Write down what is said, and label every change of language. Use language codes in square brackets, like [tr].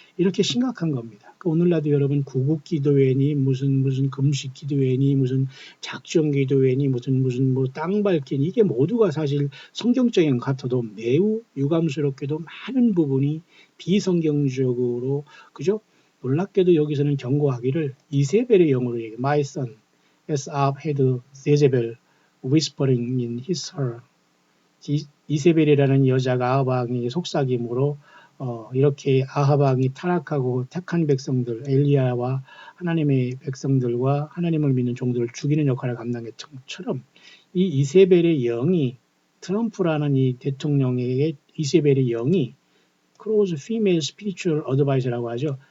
[ko] 이렇게 심각한 겁니다. 오늘날도 여러분 구국 기도회니 무슨 금식 기도회니 무슨 작정 기도회니 무슨 뭐 땅 밟기니 이게 모두가 사실 성경적인 것 같아도 매우 유감스럽게도 많은 부분이 비성경적으로 그죠? 놀랍게도 여기서는 경고하기를 이세벨의 영어로 얘기해. [en] My son, as Ahab had Jezebel whispering in his ear. [ko] 이세벨이라는 여자가 아합 왕의 속삭임으로 이렇게 아합 왕이 타락하고 택한 백성들 엘리야와 하나님의 백성들과 하나님을 믿는 종들을 죽이는 역할을 감당했던 것처럼 이 이세벨의 영이 트럼프라는 이 대통령에게 이세벨의 영이 [en] close female spiritual advisor [ko] 라고 하죠.